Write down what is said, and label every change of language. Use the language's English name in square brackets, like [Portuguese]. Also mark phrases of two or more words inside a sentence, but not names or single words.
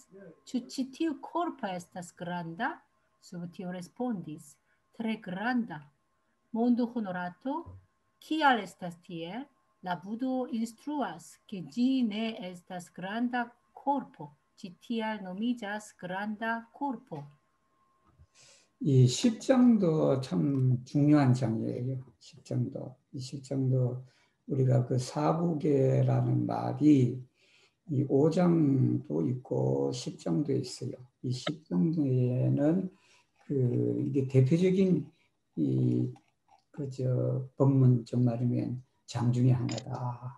[Esperanto] Ĉu ĉi tiu corpo estas granda? Sub tio respondis, tre granda. Mondo honorato, kial estas tiel? La Budo instruas, ke ĝi ne estas granda corpo, ĝi tial nomiĝas granda corpo. [Korean] 이 10장도 참 중요한 장이에요. 10장도. 이 10장도 우리가 그 사부계라는 말이 이 5장도 있고 10장도 있어요. 이 10장도에는 이게 대표적인 법문 좀 말하면 장 중에 하나다.